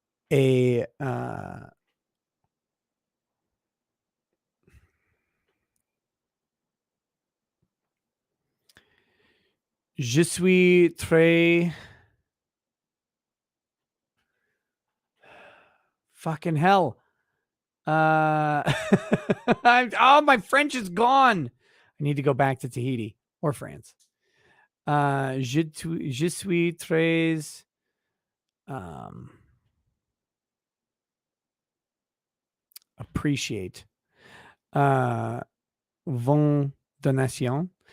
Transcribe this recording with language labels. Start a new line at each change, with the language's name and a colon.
French: Et je suis très
English: fucking hell. Oh, my French is gone. I need to go back to Tahiti or France.
French: Je suis très
English: appreciate
French: vos donations.